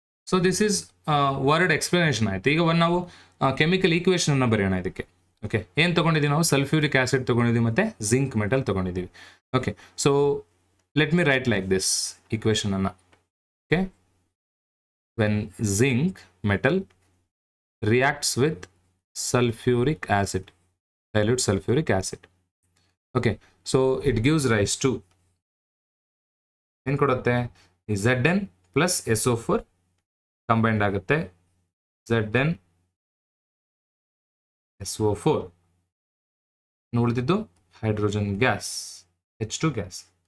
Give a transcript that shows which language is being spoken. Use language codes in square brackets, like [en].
[en] so this is word explanation [kn] ಆಯ್ತು. ಈಗ ನಾವು ಕೆಮಿಕಲ್ ಈಕ್ವೇಷನ್ ಅನ್ನು ಬರೆಯೋಣ ಇದಕ್ಕೆ. ಓಕೆ, ಏನು ತಗೊಂಡಿದ್ದೀವಿ ನಾವು? ಸಲ್ಫ್ಯೂರಿಕ್ ಆಸಿಡ್ ತಗೊಂಡಿದ್ದೀವಿ ಮತ್ತು ಜಿಂಕ್ ಮೆಟಲ್ ತಗೊಂಡಿದ್ದೀವಿ. [en] Okay, so let me write like this equation ಅನ್ನು. Okay, when zinc metal reacts with sulfuric acid, dilute sulfuric acid. Okay, so it gives rise to [kn] ಏನು ಕೊಡುತ್ತೆ? Zn plus SO4 ಕಂಬೈಂಡ್ ಆಗುತ್ತೆ, Zn SO4 ಉಳಿದಿದ್ದು hydrogen gas, H2 gas.